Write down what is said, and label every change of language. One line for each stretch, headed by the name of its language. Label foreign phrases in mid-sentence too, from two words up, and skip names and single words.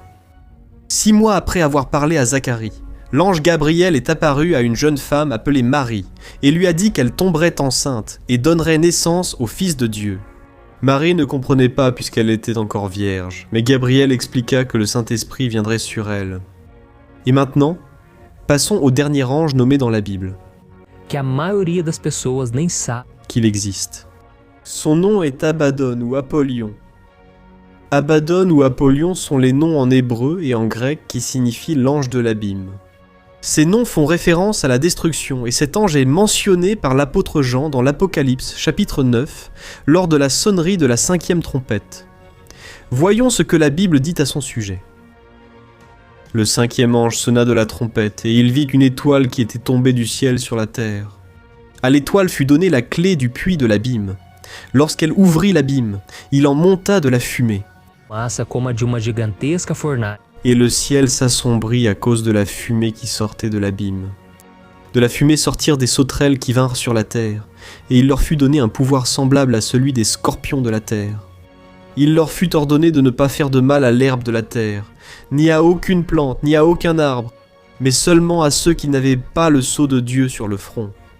French: 6 mois après avoir parlé à Zacharie, l'ange Gabriel est apparu à une jeune femme appelée Marie et lui a dit qu'elle tomberait enceinte et donnerait naissance au Fils de Dieu. Marie ne comprenait pas puisqu'elle était encore vierge, mais Gabriel expliqua que le Saint-Esprit viendrait sur elle. Et maintenant, passons au dernier ange nommé dans la Bible.
Portuguese: que a maioria das pessoas nem sabe
French: Qu'il existe. Son nom est Abaddon ou Apollyon. Abaddon ou Apollyon sont les noms en hébreu et en grec qui signifient l'ange de l'abîme. Ces noms font référence à la destruction et cet ange est mentionné par l'apôtre Jean dans l'Apocalypse chapitre 9 lors de la sonnerie de la 5e trompette. Voyons ce que la Bible dit à son sujet. Le 5e ange sonna de la trompette et il vit une étoile qui était tombée du ciel sur la terre. À l'étoile fut donnée la clé du puits de l'abîme. Lorsqu'elle ouvrit l'abîme, il en monta de la fumée.
Portuguese: massa como a de uma gigantesca fornalha.
French: Et le ciel s'assombrit à cause de la fumée qui sortait de l'abîme. De la fumée sortirent des sauterelles qui vinrent sur la terre, et il leur fut donné un pouvoir semblable à celui des scorpions de la terre. Il leur fut ordonné de ne pas faire de mal à l'herbe de la terre, ni à aucune plante, ni à aucun arbre, mais seulement à ceux qui n'avaient pas le sceau de Dieu sur le front.